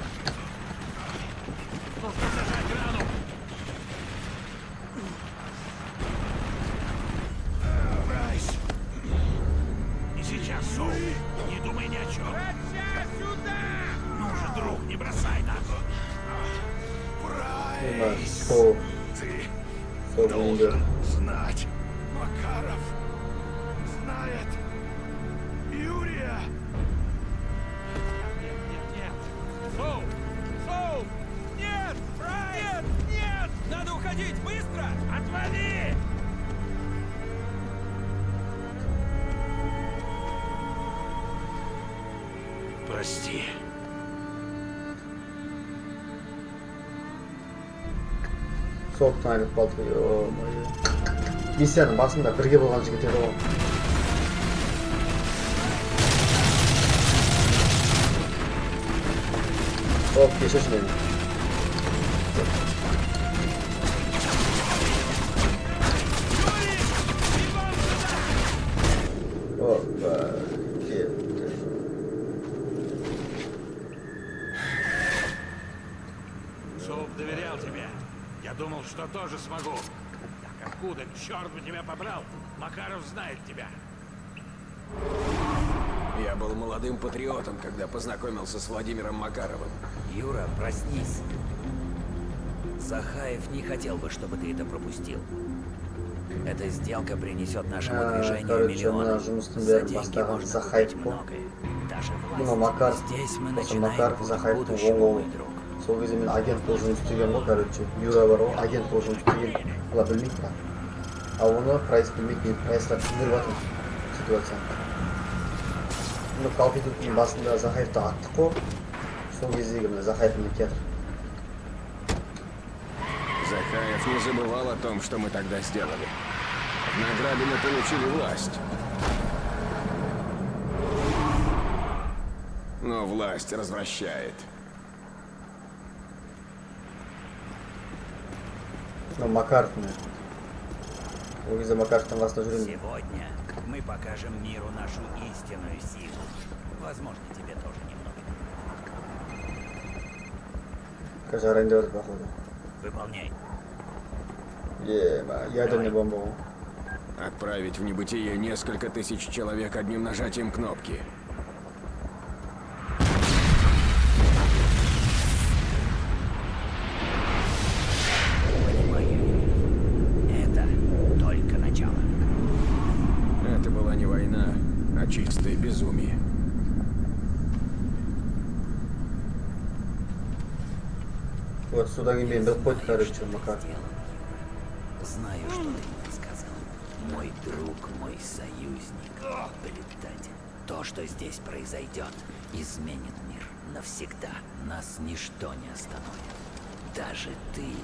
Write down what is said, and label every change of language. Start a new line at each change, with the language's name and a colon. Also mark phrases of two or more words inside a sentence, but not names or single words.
Russian: Нужно зажать рану! Прайс! Не сейчас, Соу! Не думай ни о чем! Рычаг, сюда! Ну же, друг, не бросай нас! Прайс! Сол. Ты Сол должен знать. Макаров знает Юрия. Нет, нет, нет! Соу! Соу! Нет! Прайс! Нет! Нет! Надо уходить! Быстро! Отвали! Прости.
Kazakh: Соғыптан айырылып қалдық. Ой. Миссияның басында бірге болған жігіт еді ғой. Соғып кешірші мені. Опа, кетті.
Russian: Соуп доверял тебе. Я думал, что тоже смогу. Так откуда, черт бы тебя побрал? Макаров знает тебя. Я был молодым патриотом, когда познакомился с Владимиром Макаровым. Юра, проснись. Захаев не хотел бы, чтобы ты это пропустил. Эта сделка принесет нашему движению короче, миллионы.
Kazakh: мына жұмыстың
Russian: За
Kazakh: бәрін
Russian: деньги
Kazakh: бастаған
Russian: можно
Kazakh: Захаев
Russian: купить
Kazakh: қой.
Russian: многое. Даже
Kazakh: Мына
Russian: власть.
Kazakh: Макар,
Russian: Здесь мы
Kazakh: осы
Russian: начинаем
Kazakh: Макар
Russian: путь к
Kazakh: Захаевтың
Russian: будущему,
Kazakh: оң
Russian: мой
Kazakh: қолы.
Russian: друг.
Kazakh: Сол кезде мен агент болып жұмыс істеген ғой, короче. Юра бар ғой, агент болып жұмыс істеген. Бұлар білмейді бірақ. Ал оны Прайс білмейді, мен Прайсқа түсіндіріп жатырмын ситуацияны. Мына Калпитуттың басында Захаевты аттық қой. Сол кездегі мына Захаев міне кетір.
Russian: Захаев не забывал о том, что мы тогда сделали. В награду мы получили власть. Но власть развращает.
Kazakh: Ну, Макаров міне. Ол кезде Макаровтың қасында жүремін.
Russian: Сегодня мы покажем миру нашу истинную силу. Возможно, тебе тоже немного.
Kazakh: Қазір жарайын деп жатыр, походу.
Russian: Выполняй. Ядерный бомба ғой. Отправить в небытие несколько тысяч человек одним нажатием кнопки. Понимаю. Это только начало. Это была не война, а чистое безумие. Вот сюда не имеем,
Kazakh: біліп қойды, короче, Макар.
Russian: Знаю, что ты мне сказал. Мой друг, мой союзник, предатель. То, что здесь произойдет, изменит мир навсегда. Нас ничто не остановит. Даже ты.